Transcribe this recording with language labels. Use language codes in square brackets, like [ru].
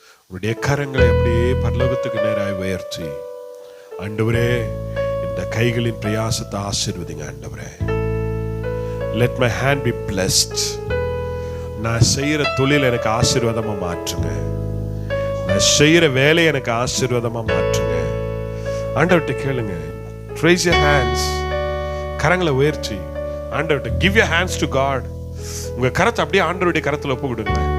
[ta] உன்னுடைய கரங்களை அப்படியே பரலோகத்துக்கு நேராய் உயர்த்தி, ஆண்டவரே இந்த கைகளின் பிரயாசத்தை ஆசீர்வதிங்க ஆண்டவரே. [en] Let my hand be blessed. [ta] நான் செய்யற தொழில் எனக்கு ஆசீர்வாதமா மாற்றுங்க. நான் செய்யற வேலை எனக்கு ஆசீர்வாதமா மாற்றுங்க. ஆண்டவர்கிட்ட கேளுங்க. [en] Raise your hands. [ta] கரங்களை உயர்த்தி ஆண்டவர்கிட்ட [en] give your hands to God. [ta] உங்க கரத்தை அப்படியே ஆண்டவருடைய கரத்துல ஒப்பு கொடுங்க.